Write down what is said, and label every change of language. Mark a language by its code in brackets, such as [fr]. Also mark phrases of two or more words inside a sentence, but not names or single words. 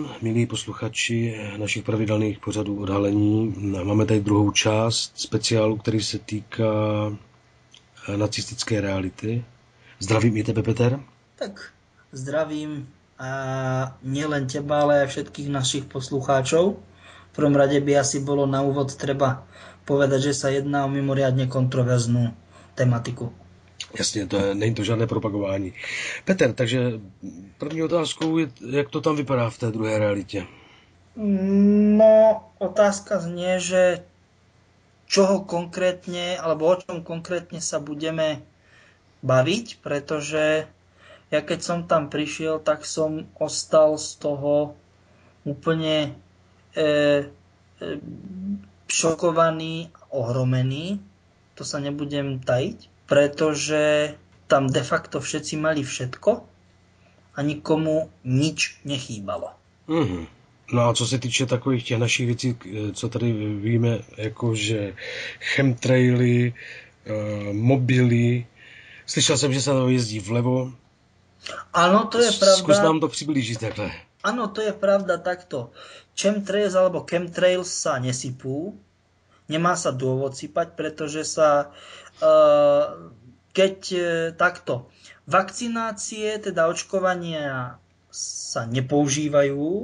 [cs] milí posluchači našich pravidelných pořadů Odhalení. Máme tady druhou část speciálu, který se týká nacistické reality. Zdravím i tebe, Peter. [sk] Tak, zdravím a nielen teba, ale aj všetkých našich poslucháčov. V prvom rade by asi bolo na úvod treba povedať, že sa jedná o mimoriadne kontroverznú tematiku. [cs] Jasně, není to žádné propagování. Peter, takže první otázkou je, jak to tam vypadá v té druhé realitě? [sk] No, otázka znie, že čoho konkrétne, alebo o čom konkrétne sa budeme baviť, pretože ja keď som tam prišiel, tak som ostal z toho úplne šokovaný, ohromený. To sa nebudem tajiť, pretože tam de facto všetci mali všetko a nikomu nič nechýbalo. Mm-hmm. [cs] No a co se týče takových těch našich věcí, co tady víme, jakože chemtraily, mobily, slyšel jsem, že se tam jezdí vlevo. [sk] Áno, to je pravda. Skús nám to přiblížiť takhle. Áno, to je pravda takto. Chemtrails alebo chemtrails sa nesypú. Nemá sa dôvod sypať, pretože sa keď takto vakcinácie, teda očkovania sa nepoužívajú.